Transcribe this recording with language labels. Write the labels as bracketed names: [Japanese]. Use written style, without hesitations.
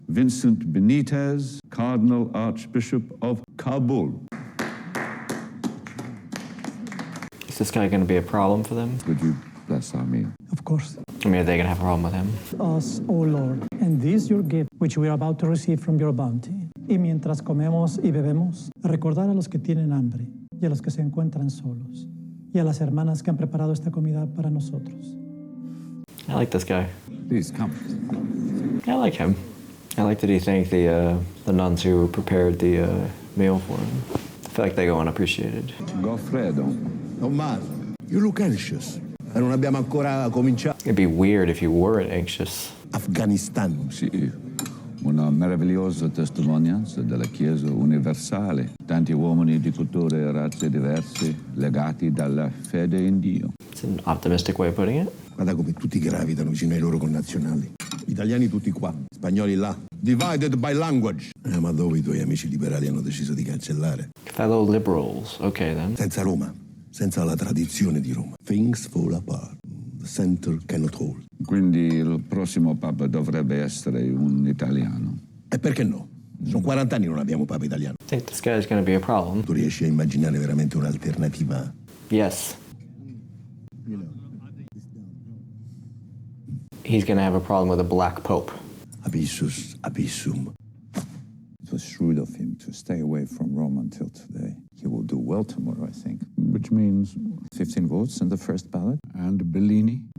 [English] Vincent Benitez, Cardinal Archbishop of Kabul. Is this guy going to be a problem for them? Would you bless our meal? Of course. I mean, are they going to have a problem with him? Us, O Lord, and this your gift, which we are about to receive from your bounty. [Spanish] Y mientras comemos y bebemos, recordar a los que tienen hambre y a los que se encuentran solos, y a las hermanas que han preparado esta comida para nosotros. [English] I like this guy. Please come. I like him. I like that he thanked the nuns who prepared the meal for him. I feel like they go unappreciated. Goffredo. Tommaso, you look anxious. [Italian] E non abbiamo ancora cominciato. [English] It'd be weird if you weren't anxious. Afghanistan. [Italian] Sì, una meravigliosa testimonianza della Chiesa universale. Tanti uomini di culture e razze diverse legati dalla fede in Dio. [English] It's an optimistic way of putting it. [Italian] Guarda come tutti gravitano vicino ai loro connazionali. Italiani tutti qua, spagnoli là. [English] Divided by language. [Italian] Ma dove i tuoi amici liberali hanno deciso di cancellare? [English] Fellow liberals. Okay, then. [Italian] Senza Roma, senza la tradizione di Roma. [English] Things fall apart. The center cannot hold. [Italian] Quindi il prossimo Papa dovrebbe essere un italiano. E perché no? Sono 40 anni che non abbiamo Papa italiano. [English] I think this guy's going to be a problem. [Italian] Tu riesci a immaginare veramente un'alternativa? [English] Yes. He's going to have a problem with a black pope. [Latin] Abyssus abyssum. [English] It was shrewd of him to stay away from Rome until today. He will do well tomorrow, I think. Which means... 15 votes in the first ballot. And Bellini?